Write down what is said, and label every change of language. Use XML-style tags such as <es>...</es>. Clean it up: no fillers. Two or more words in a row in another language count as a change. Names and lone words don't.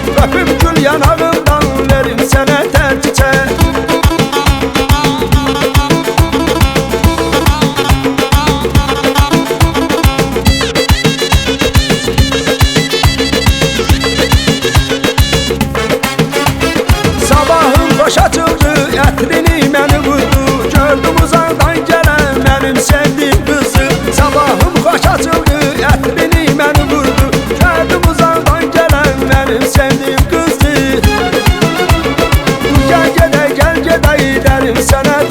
<tr>Öpüm gül yanağından verim sana tel çiçeği.</tr> <az>Boş açıldı, ətrini məni vurdu. Gördüm uzaqdan gələn mənim sevdiğim kızı. Sabahım xoş açıldı, ətrini məni vurdu. Gördüm uzaqdan gələn mənim sevdiğim kızı.</az> <tr>Gel gede derim sana</tr>